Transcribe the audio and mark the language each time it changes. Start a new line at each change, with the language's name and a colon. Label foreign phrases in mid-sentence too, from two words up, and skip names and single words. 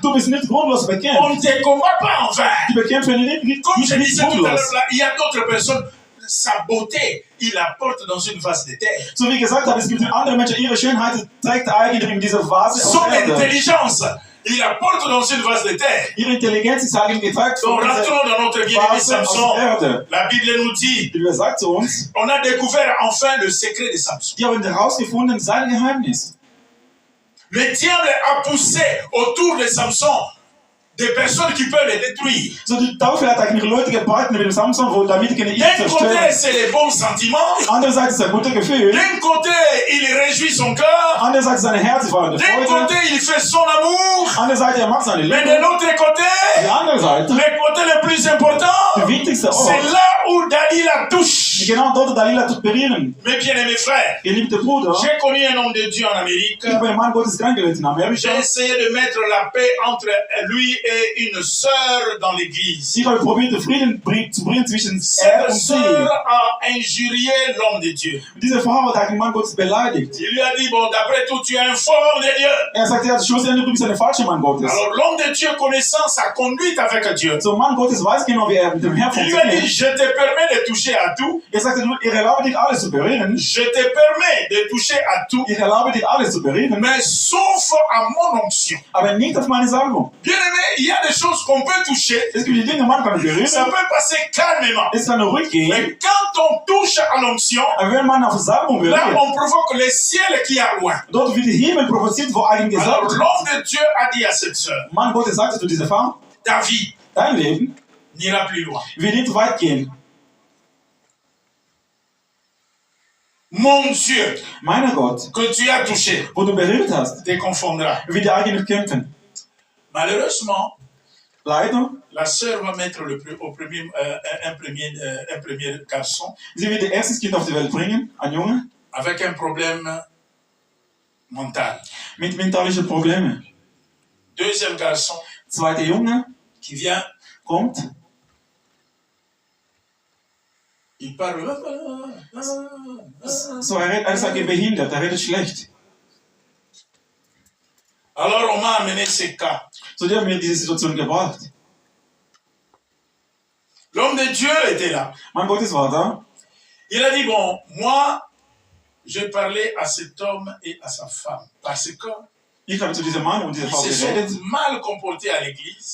German: Du bist nicht grundlos
French: On
German: bekämpft.
French: ne te combat pas en vain.
German: Die bekämpfen nicht
French: Comme je disais tout à l'heure,
German: grundlos.
French: là, il y a d'autres personnes, sa beauté, il la porte dans une vase de terre.
German: So wie gesagt habe, es gibt andere Menschen, ihre Schönheit trägt eigentlich in dieser Vase aus
French: Son
German: Erde.
French: intelligence, il la porte dans une vase de terre.
German: Ihre Intelligenz ist eigentlich getragt
French: Donc
German: von dieser
French: rentrons dans notre bien-aimé
German: Vase aus
French: Samson.
German: Erde.
French: La Bible nous dit,
German: Die Bibel sagt zu uns,
French: on a découvert enfin le secret de Samson.
German: die haben herausgefunden, sein Geheimnis.
French: Le diable a poussé autour de Samson des personnes qui peuvent le détruire.
German: So die Teufel hat eigentlich Leute gebracht mit dem Samson, wo damit können ihn
French: D'un côté,
German: zerstören.
French: c'est les bons sentiments.
German: Andererseits ist er gute Gefühl.
French: D'un côté, il réjouit son cœur.
German: Andererseits seine Herz war in der
French: D'un
German: Freude.
French: côté, il fait son amour.
German: Andererseits er macht seine
French: Mais
German: Liebe.
French: de l'autre côté,
German: Die andere Seite,
French: le côté le plus important,
German: der wichtigste
French: c'est
German: Ort,
French: là où Dalila touche.
German: genau dort Dalila zu berühren.
French: Mes bien-aimés frères,
German: Geliebter Bruder,
French: j'ai connu un homme de Dieu en Amérique.
German: ich habe einen Mann Gottes kennengelernt in
French: J'ai
German: Amerika.
French: essayé de mettre la paix entre lui et une sœur dans l'église.
German: Ich habe probiert, den Frieden zu bringen zwischen
French: Cette
German: und sie.
French: sœur a injurié l'homme de Dieu.
German: Diese Frau hat den Mann Gottes beleidigt.
French: Il lui a dit, bon, d'après tout, tu es un faux homme de Dieu.
German: Sagt, ja, schlussendlich du bist ein falscher Mann Gottes.
French: Alors l'homme de Dieu, connaissant sa conduite avec Dieu,
German: So, Mann Gottes weiß genau, wie mit dem Herrn
French: il lui a dit,
German: funktioniert.
French: je te permets de toucher à tout.
German: Sagte, ich erlaube dich, alles zu berühren.
French: Je te permets de toucher à tout,
German: Ich erlaube dich, alles zu berühren.
French: mais sauf à mon onction.
German: Aber nicht auf meine Salbung.
French: Bien aimé, il y a des choses qu'on peut toucher.
German: Es gibt die Dinge, man kann berühren.
French: Ça peut passer calmement.
German: Es kann ruhig gehen.
French: Mais quand on touche à l'onction,
German: Aber wenn man auf Salbung
French: là,
German: berührt,
French: on provoque le ciel qui est loin.
German: dort wird der Himmel provoziert, wo eigentlich
French: Alors
German: gesagt wird.
French: l'homme de Dieu a dit à cette sœur,
German: Mann Gottes sagte zu dieser Frau,
French: ta vie
German: dein Leben
French: n'ira plus loin.
German: wird nicht weit gehen.
French: Mon Dieu,
German: Meiner Gott,
French: que tu as touché,
German: wo du berührt hast,
French: te confondra.
German: wird dir eigentlich kämpfen.
French: Malheureusement,
German: Leider,
French: la sœur va mettre un premier garçon
German: sie wird ihr erstes Kind auf die Welt bringen, ein Junge,
French: avec un problème mental.
German: mit mentalischen Problemen.
French: Deuxième garçon
German: Zweiter Junge
French: qui vient,
German: kommt,
French: il parle.
German: so er ist behindert, er redet schlecht.
French: Alors on m'a amené ces cas.
German: So, die haben mir diese Situation gebracht.
French: L'homme de Dieu était là.
German: Mann Gottes war da.
French: Il a dit, bon, moi, je parlais à cet homme et à sa femme. Parce que
German: Ich habe zu diesem Mann und dieser Frau
French: ils se
German: geredet,
French: sont mal comportés à l'église.